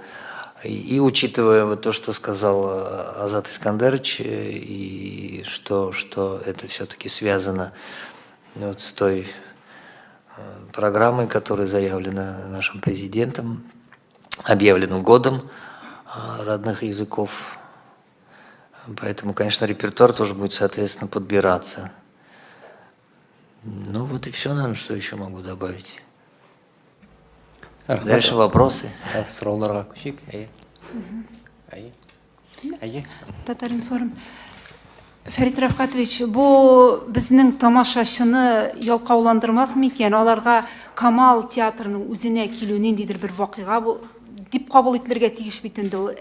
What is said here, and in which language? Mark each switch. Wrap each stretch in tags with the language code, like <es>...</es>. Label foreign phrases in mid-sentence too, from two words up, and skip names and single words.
<ru>И учитывая вот то, что сказал Азат Искандерович, и что это все-таки связано вот с той программой, которая заявлена нашим президентом, объявленным годом родных языков. Поэтому, конечно, репертуар тоже будет, соответственно, подбираться. Ну вот и все, наверное, что еще могу добавить. Дальше вопросы.</ru> <tt>Сұрауларға көшейік. Әйе. Татаринформ. Фәрит Рафкатович, бу безнең тамашачыны ялкауландырмасмы икән? Аларга Камал театрының үзенә килү ниндидер бер вакыйга дип кабул ителергә тиеш бит инде ул.</tt>